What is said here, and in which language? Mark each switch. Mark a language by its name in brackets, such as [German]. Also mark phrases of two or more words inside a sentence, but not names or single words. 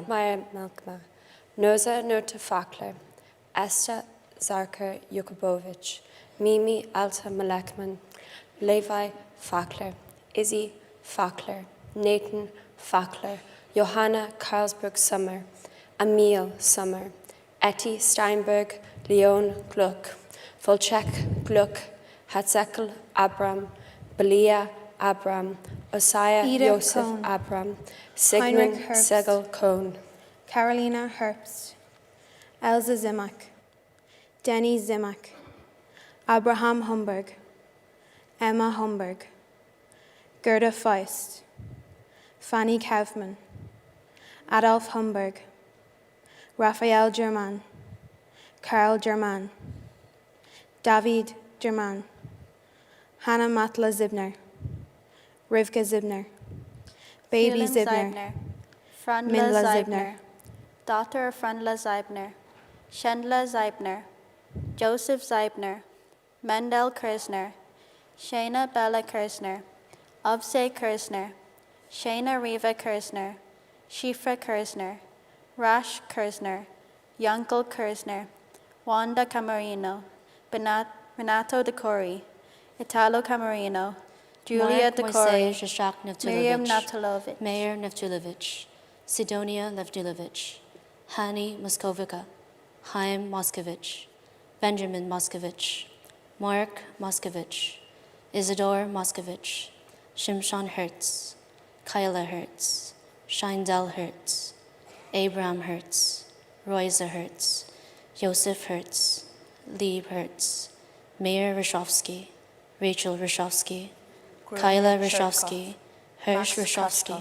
[English] Maya Milkman, Noza Nota Fackler, Esther Zarker Yukubovich, Mimi Alta Malekman, Levi Fackler, Izzy Fackler, Nathan Fackler, Johanna Carlsberg Summer, Emil Summer, Etty Steinberg, Leon Gluck, Volchek Gluck, Hatzekel Abram, Belia Abram, Osiah Ida Joseph Cohn, Abram, Sigmund Heinrich Herbst, Segel Cohn, Carolina Herbst, Elza Zimak, Denny Zimak, Abraham Humberg, Emma Humberg, Gerda Feist, Fanny Kaufman, Adolf Humberg, Raphael German, Karl German, David German, Hannah Matla Zibner, Rivka Zibner, Baby Phelim Zibner, Frandla Minla Zeibner, Zibner, daughter of Frandla Zeibner, Shendla Zeibner, Joseph Zeibner, Mendel Kirsner, Shana Bella Kirsner, Obse Kirsner, Shana Riva Kirsner, Shifra Kirsner, Rash Kirsner, Yankel Kirsner, Wanda Camarino, Renato DeCori, Italo Camarino, Julia DeCori, Miriam Navtulovic, Mayor Navtulovic, Sidonia Levdulovic, Hani Moskovica, Chaim Moskovich, Benjamin Moskovich, Mark Moskovich, Isidore Moskovich, Shimshon Hertz, Kyla Hertz, Shindel Hertz, Abraham Hertz, Roisa Hertz, Joseph Hertz, Lieb Hertz, Mayor Rashofsky, Rachel Rashofsky, Kyla Rashofsky, Hirsch Rashofsky,